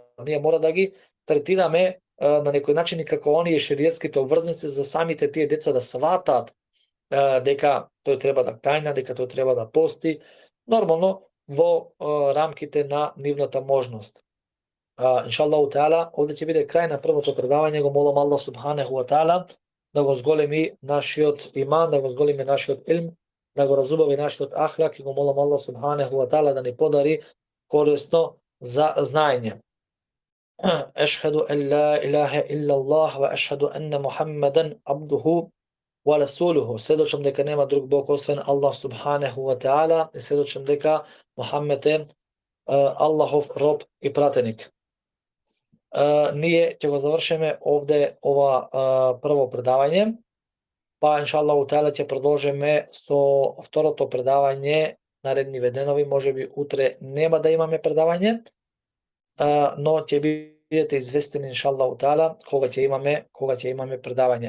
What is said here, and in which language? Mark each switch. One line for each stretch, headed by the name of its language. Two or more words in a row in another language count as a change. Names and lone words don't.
Macedonian: Ние мора да ги третираме на некој начин и како оние шеријетските обврзници за самите тие деца да сватат дека тој треба да кајна, дека тој треба да пости, нормално во рамките на нивната можност.
Arabic: إن شاء الله تعالى,
Macedonian: овде ќе биде крај на првото предавање. Го молам Аллах
Arabic: سبحانه وتعالى
Macedonian: да го зголеми нашиот иман, да го зголеми нашиот илм, да го разубави нашиот ахлак, и го молам Аллах
Arabic: سبحانه وتعالى
Macedonian: да ни подари корисно за знаење.
Arabic: أشهد أن لا إله إلا الله وأشهد أن محمدا عبده ورسوله.
Macedonian: Сведочам дека нема друг Бог освен Аллах
Arabic: سبحانه وتعالى
Macedonian: и сведочам дека Мухаммед е Аллахов роб и пратеник. ние ќе го завршиме овде ова прво предавање, па
Arabic: إن شاء الله تعالى
Macedonian: ќе продолжиме со второто предавање наредниве денови, можеби утре нема да имаме предавање, но ќе бидете известени
Arabic: إن شاء الله تعالى
Macedonian: кога ќе имаме предавање.